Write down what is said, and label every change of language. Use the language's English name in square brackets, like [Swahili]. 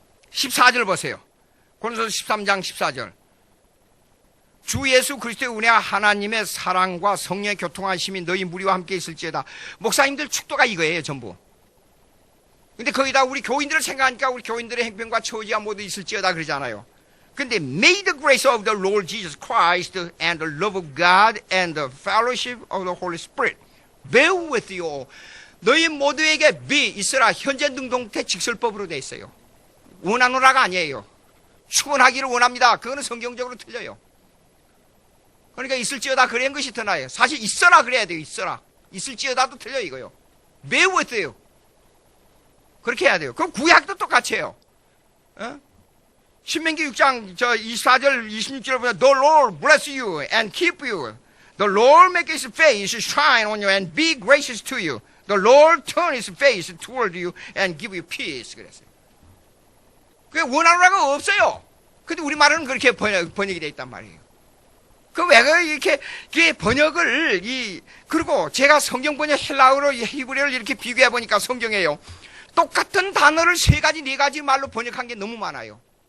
[Korean] 14절 보세요. 고린도 13장 14절. 주 예수 그리스도의 은혜와 하나님의 사랑과 성령의 교통하심이 너희 무리와 함께 있을지어다. 목사님들 축도가 이거예요, 전부. 근데 거기다 우리 교인들을 생각하니까 우리 교인들의 행편과 처지가 모두 있을지어다 그러잖아요. 근데 [English] may the grace of the Lord Jesus Christ and the love of God and the fellowship of the Holy Spirit be with you. [Korean] 너희 모두에게 [English] be [Korean] 있으라. 현재 능동태 직설법으로 돼 있어요. 원하노라가 아니에요. 축원하기를 원합니다. 그거는 성경적으로 틀려요. 그러니까 있을지어다 그런 것이 더 나아요. 사실 있어라 그래야 돼요. 있어라. 있을지어다도 틀려 이거요. [English] be with you. [Korean] 그렇게 해야 돼요. 그럼 구약도 똑같이 해요. 신명기 6장 24절 26절에 보면 [English] The Lord bless you and keep you. The Lord make his face shine on you and be gracious to you. The Lord turn his face toward you and give you peace. [Korean] 그랬어요. 그게 원하노라가 없어요. 근데 우리말은 그렇게 번역이 돼 있단 말이에요. 그 왜 이렇게 번역을 그리고 제가 성경 번역 헬라어로 히브리어를 이렇게 비교해 보니까 성경에요. 똑같은 단어를 3가지, 4가지 말로 번역한 게 너무 많아요.